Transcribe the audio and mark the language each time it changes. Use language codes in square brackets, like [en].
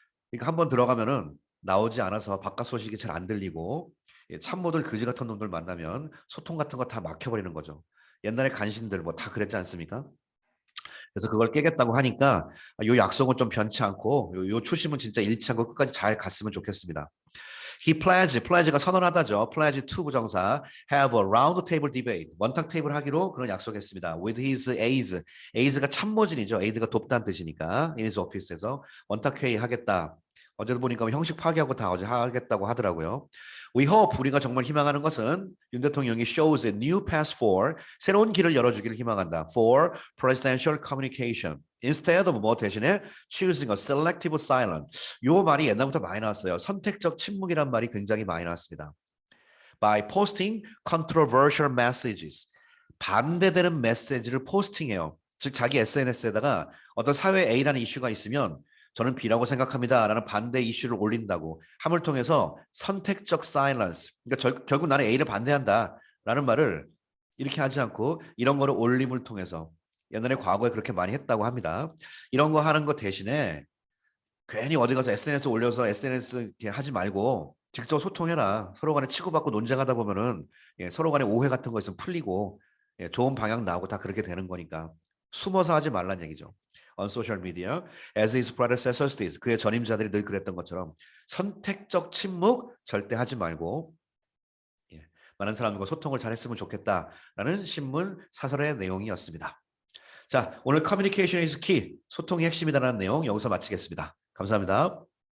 [ko] 그러니까 한번 들어가면은 나오지 않아서 바깥 소식이 잘 안 들리고 참모들 그지 같은 놈들 만나면 소통 같은 거 다 막혀버리는 거죠. 옛날에 간신들 뭐 다 그랬지 않습니까? 그래서 그걸 깨겠다고 하니까 요 약속은 좀 변치 않고 요 초심은 진짜 잃지 않고 끝까지 잘 갔으면 좋겠습니다. pledge가 선언하다죠. pledge to 부정사 [en] have a round table debate [ko] 원탁 테이블 하기로 그런 약속했습니다. with his aide가 참모진이죠. aide가 돕다는 뜻이니까 in his office에서 원탁 회의 하겠다. 어제도 보니까 형식 파기하고 다 어제 하겠다고 하더라고요. [en] We hope [ko] 우리가 정말 희망하는 것은 윤 대통령이 [en] shows a new path for [ko] 새로운 길을 열어주기를 희망한다. [en] for presidential communication. instead of [ko] 뭐 대신에 [en] choosing a selective silence. [ko] 요 말이 옛날부터 많이 나왔어요. 선택적 침묵이란 말이 굉장히 많이 나왔습니다. [en] By posting controversial messages. [ko] 반대되는 메시지를 포스팅해요. 즉 자기 SNS에다가 어떤 사회 A라는 이슈가 있으면 저는 B라고 생각합니다라는 반대 이슈를 올린다고 함을 통해서 선택적 silence. 그러니까 결국 나는 A를 반대한다라는 말을 이렇게 하지 않고 이런 거를 올림을 통해서 옛날에 과거에 그렇게 많이 했다고 합니다. 이런 거 하는 거 대신에 괜히 어디 가서 SNS 올려서 SNS 이렇게 하지 말고 직접 소통해라. 서로 간에 치고받고 논쟁하다 보면은 서로 간에 오해 같은 거 있으면 풀리고 좋은 방향 나오고 다 그렇게 되는 거니까 숨어서 하지 말란 얘기죠. [en] On social media, as his predecessors did. [ko] 그의 전임자들이 늘 그랬던 것처럼 선택적 침묵 절대 하지 말고 많은 사람들과 소통을 잘했으면 좋겠다라는 신문 사설의 내용이었습니다. 자, 오늘 커뮤니케이션 is key, 소통이 핵심이다라는 내용 여기서 마치겠습니다. 감사합니다.